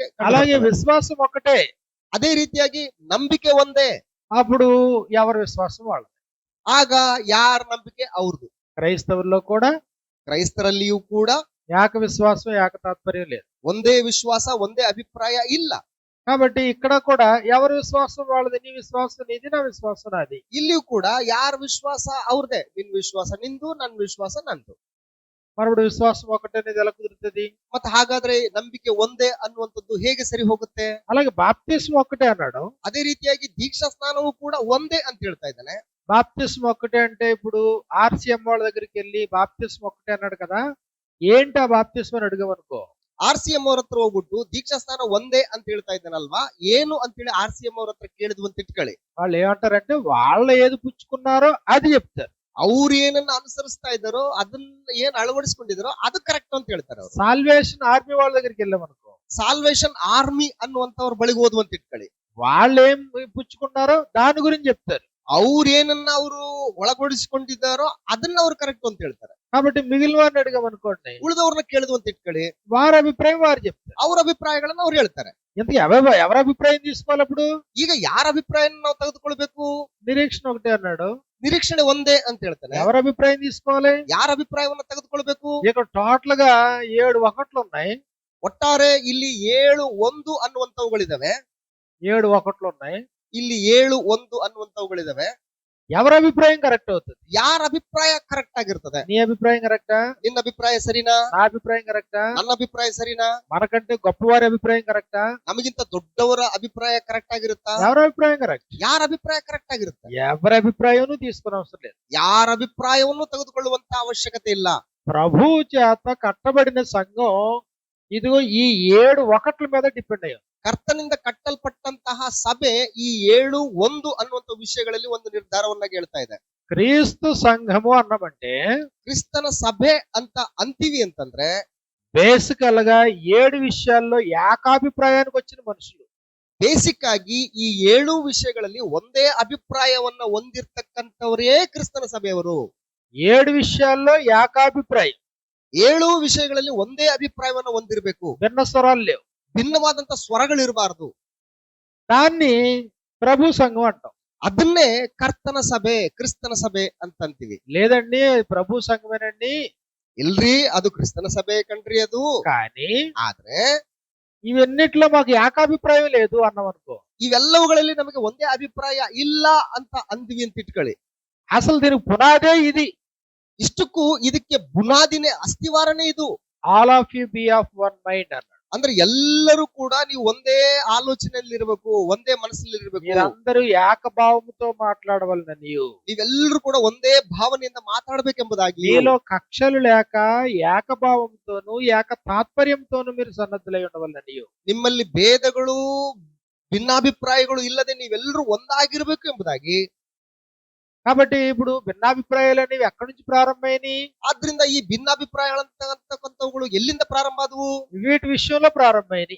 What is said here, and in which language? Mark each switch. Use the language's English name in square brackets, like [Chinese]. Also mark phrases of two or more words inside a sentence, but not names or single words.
[Telugu] అలాగే విశ్వాసం ఒకటే, [Kannada] ಅದೇ ರೀತಿಯಾಗಿ ನಂಬಿಕೆ ಒಂದೇ. [Telugu] అప్పుడు ఎవరి విశ్వాసం వాళ్ళది. [Kannada] ಆಗ ಯಾರ ನಂಬಿಕೆ ಅವ್ರದ್ದು. [Telugu] క్రైస్తవుల్లో కూడా [Kannada] ಕ್ರೈಸ್ತರಲ್ಲಿಯೂ ಕೂಡ [Telugu] ఏక విశ్వాసం ఏక తాత్పర్యం లేదు. [Kannada] ಒಂದೇ ವಿಶ್ವಾಸ ಒಂದೇ ಅಭಿಪ್ರಾಯ ಇಲ್ಲ. [Telugu] కాబట్టి ఇక్కడ కూడా ఎవరి విశ్వాసం వాళ్ళది. నీ విశ్వాసం నీది, నా విశ్వాసం నాది. [Kannada] ಇಲ್ಲಿಯೂ ಕೂಡ ಯಾರ ವಿಶ್ವಾಸ ಅವ್ರದೇ. ನಿನ್ ವಿಶ್ವಾಸ ನಿಂದು, ನನ್ನ ವಿಶ್ವಾಸ ನಂದು. [Telugu] మనప్పుడు విశ్వాసం ఒకటే అనేది ఎలా కుదురుతుంది? [Kannada] ಮತ್ತೆ ಹಾಗಾದ್ರೆ ನಂಬಿಕೆ ಒಂದೇ ಅನ್ನುವಂಥದ್ದು ಹೇಗೆ ಸರಿ ಹೋಗುತ್ತೆ? [Telugu] అలాగే బాప్తిస్మ ఒక్కటే అన్నాడు. [Kannada] ಅದೇ ರೀತಿಯಾಗಿ ದೀಕ್ಷಾ ಸ್ನಾನವೂ ಕೂಡ ಒಂದೇ ಅಂತ ಹೇಳ್ತಾ ಇದ್ದಾನೆ. [Telugu] బాప్తిస్మ ఒక్కటే అంటే ఇప్పుడు ఆర్సీఎం వాళ్ళ దగ్గరికి వెళ్ళి బాప్తిస్మ ఒక్కటే అన్నాడు కదా, ఏంటి ఆ బాప్తిస్మ అని అడిగామనుకో, [Kannada] RCM ಅವ್ರ ಹತ್ರ ಹೋಗ್ಬಿಟ್ಟು ದೀಕ್ಷಾ ಸ್ನಾನ ಒಂದೇ ಅಂತ ಹೇಳ್ತಾ ಇದ್ದಾನಲ್ವಾ, ಏನು ಅಂತೇಳಿ RCM ಅವ್ರ ಹತ್ರ ಕೇಳಿದ್ವು ಅಂತ ಇಟ್ಕೊಳ್ಳಿ. [Telugu] వాళ్ళు ఏమంటారంటే వాళ్ళు ఏది పుచ్చుకున్నారో అది చెప్తారు. [Kannada] ಅವ್ರು ಏನನ್ನ ಅನುಸರಿಸ್ತಾ ಇದ್ದಾರೋ ಅದನ್ನ ಏನ್ ಅಳವಡಿಸ್ಕೊಂಡಿದಾರೋ ಅದು ಕರೆಕ್ಟ್ ಅಂತ ಹೇಳ್ತಾರೆ ಅವರು. [Telugu] సాల్వేషన్ ఆర్మీ వాళ్ళ దగ్గరికి వెళ్ళామనుకో, [Kannada] ಸಾಲ್ವೇಷನ್ ಆರ್ಮಿ ಅನ್ನುವಂತವ್ರ ಬಳಿಗೆ ಹೋದ್ವು ಅಂತ ಇಟ್ಕೊಳ್ಳಿ. [Telugu] వాళ్ళు ఏం పుచ్చుకున్నారో దాని గురించి చెప్తారు. [Kannada] ಅವ್ರು ಏನನ್ನ ಅವರು ಒಳಗೊಡಿಸಿಕೊಂಡಿದ್ದಾರೋ ಅದನ್ನ ಅವ್ರು ಕರೆಕ್ಟ್ ಅಂತ ಹೇಳ್ತಾರೆ. [Telugu] కాబట్టి మిగిలిన వారిని అడిగామనుకోండి, [Kannada] ಉಳಿದವ್ರನ್ನ ಕೇಳಿದ್ವು ಅಂತ ಇಟ್ಕೊಳ್ಳಿ, [Telugu] వారి అభిప్రాయం వారు చెప్తారు. [Kannada] ಅವ್ರ ಅಭಿಪ್ರಾಯಗಳನ್ನ ಅವ್ರು ಹೇಳ್ತಾರೆ. [Telugu] ఇంతకీ ఎవరి అభిప్రాయం తీసుకోవాలి? అప్పుడు [Kannada] ಈಗ ಯಾರ ಅಭಿಪ್ರಾಯ ನಾವು ತೆಗೆದುಕೊಳ್ಬೇಕು? [Telugu] నిరీక్షణ ఒకటే అన్నాడు, [Kannada] ನಿರೀಕ್ಷಣೆ ಒಂದೇ ಅಂತ ಹೇಳ್ತಾನೆ. [Telugu] ఎవరి అభిప్రాయం తీసుకోవాలి? [Kannada] ಯಾರ ಅಭಿಪ್ರಾಯವನ್ನ ತೆಗೆದುಕೊಳ್ಬೇಕು? [Telugu] ఇక్కడ టోటల్ గా 7 ఒకట్లు ఉన్నాయి. [Kannada] ಒಟ್ಟಾರೆ ಇಲ್ಲಿ 7-1 ಅನ್ನುವಂತವುಗಳಿದಾವೆ. [Telugu] 7 ఒకట్లు ఉన్నాయి. [Kannada] ಇಲ್ಲಿ 7-1 ಅನ್ನುವಂತವುಗಳಿದಾವೆ. [Telugu] ఎవరి అభిప్రాయం కరెక్ట్ అవుతుంది? [Kannada] ಯಾರ ಅಭಿಪ್ರಾಯ ಕರೆಕ್ಟ್ ಆಗಿರ್ತದೆ? [Telugu] నీ అభిప్రాయం కరెక్టా? [Kannada] ನಿನ್ನ ಅಭಿಪ್ರಾಯ ಸರಿನಾ? [Telugu] నా అభిప్రాయం కరెక్టా? [Kannada] ನನ್ನ ಅಭಿಪ್ರಾಯ ಸರಿನಾ? [Telugu] మనకంటే గొప్పవారి అభిప్రాయం కరెక్టా? [Kannada] ನಮಗಿಂತ ದೊಡ್ಡವರ ಅಭಿಪ್ರಾಯ ಕರೆಕ್ಟ್ ಆಗಿರುತ್ತಾ? [Telugu] ఎవరి అభిప్రాయం కరెక్ట్? [Kannada] ಯಾರ ಅಭಿಪ್ರಾಯ ಕರೆಕ್ಟ್ ಆಗಿರುತ್ತೆ? [Telugu] ఎవరి అభిప్రాయం తీసుకునే అవసరం లేదు. [Kannada] ಯಾರ ಅಭಿಪ್ರಾಯವನ್ನು ತೆಗೆದುಕೊಳ್ಳುವಂತ ಅವಶ್ಯಕತೆ ಇಲ್ಲ. [Telugu] ప్రభు చేత కట్టబడిన సంఘం ఇదిగో ఈ 7 ఒకట్ల మీద డిపెండ్ అయ్యింది. [Kannada] ಕರ್ತನಿಂದ ಕಟ್ಟಲ್ಪಟ್ಟಂತಹ ಸಭೆ ಈ 7-1 ಅನ್ನುವಂತ ವಿಷಯಗಳಲ್ಲಿ ಒಂದು ನಿರ್ಧಾರವನ್ನಾಗಿ ಹೇಳ್ತಾ ಇದೆ. [Telugu] క్రీస్తు సంఘము అన్నమంటే [Kannada] ಕ್ರಿಸ್ತನ ಸಭೆ ಅಂತ ಅಂತೀವಿ ಅಂತಂದ್ರೆ [Telugu] బేసికల్ గా 7 విషయాల్లో ఏకాభిప్రాయానికి వచ్చిన మనుషులు. [Kannada] ಬೇಸಿಕ್ ಆಗಿ ಈ 7 ವಿಷಯಗಳಲ್ಲಿ ಒಂದೇ ಅಭಿಪ್ರಾಯವನ್ನ ಹೊಂದಿರ್ತಕ್ಕಂಥವರೇ ಕ್ರಿಸ್ತನ ಸಭೆಯವರು. [Telugu] 7 విషయాల్లో ఏకాభిప్రాయం. [Kannada] 7 ವಿಷಯಗಳಲ್ಲಿ ಒಂದೇ ಅಭಿಪ್ರಾಯವನ್ನ ಹೊಂದಿರಬೇಕು. [Telugu] భిన్న స్వరాలు లేవు. [Kannada] ಭಿನ್ನವಾದಂತ ಸ್ವರಗಳಿರಬಾರದು. [Telugu] దాన్ని ప్రభు సంఘం అంటాం. [Kannada] ಅದನ್ನೇ ಕರ್ತನ ಸಭೆ, ಕ್ರಿಸ್ತನ ಸಭೆ ಅಂತ ಅಂತೀವಿ. [Telugu] లేదండి ప్రభు సంఘమేనండి, [Kannada] ಇಲ್ರಿ ಅದು ಕ್ರಿಸ್ತನ ಸಭೆ ಕಣ್ರಿ ಅದು. [Telugu] కానీ [Kannada] ಆದ್ರೆ [Telugu] ఇవన్నిట్లో మాకు ఏకాభిప్రాయం లేదు అన్నాం అనుకో, [Kannada] ಇವೆಲ್ಲವುಗಳಲ್ಲಿ ನಮಗೆ ಒಂದೇ ಅಭಿಪ್ರಾಯ ಇಲ್ಲ ಅಂತ ಅಂದ್ವಿ ಅಂತ ಇಟ್ಕೊಳ್ಳಿ. [Telugu] అసలు దీనికి పునాదే ఇది. [Kannada] ಇಷ್ಟಕ್ಕೂ ಇದಕ್ಕೆ ಬುನಾದಿನೇ, ಅಸ್ಥಿವಾರನೇ ಇದು. [English] all of you be of one mind అన్నాడు. [Kannada] ಅಂದ್ರೆ ಎಲ್ಲರೂ ಕೂಡ ನೀವು ಒಂದೇ ಆಲೋಚನೆಯಲ್ಲಿ ಇರಬೇಕು, ಒಂದೇ ಮನಸ್ಸಲ್ಲಿ ಇರಬೇಕು. [Telugu] మీరందరూ ఏకభావంతో మాట్లాడవలనని, [Kannada] ನೀವೆಲ್ಲರೂ ಕೂಡ ಒಂದೇ ಭಾವನೆಯಿಂದ ಮಾತಾಡಬೇಕೆಂಬುದಾಗಿ, [Telugu] మీలో కక్షలు లేక ఏకభావంతోను ఏక తాత్పర్యంతోను మీరు సన్నద్ధులై ఉండవలనని. [Kannada] ನಿಮ್ಮಲ್ಲಿ ಭೇದಗಳು ಭಿನ್ನಾಭಿಪ್ರಾಯಗಳು ಇಲ್ಲದೆ ನೀವೆಲ್ಲರೂ ಒಂದಾಗಿರ್ಬೇಕು ಎಂಬುದಾಗಿ. [Telugu] కాబట్టి ఇప్పుడు భిన్నాభిప్రాయాలు అనేవి ఎక్కడి నుంచి ప్రారంభమైనవి? [Kannada] ಆದ್ರಿಂದ ಈ ಭಿನ್ನಾಭಿಪ್ರಾಯಗಳಂತಕ್ಕಂಥವುಗಳು ಎಲ್ಲಿಂದ ಪ್ರಾರಂಭ ಆದವು? [Telugu] వీటి విషయంలో ప్రారంభమైనవి.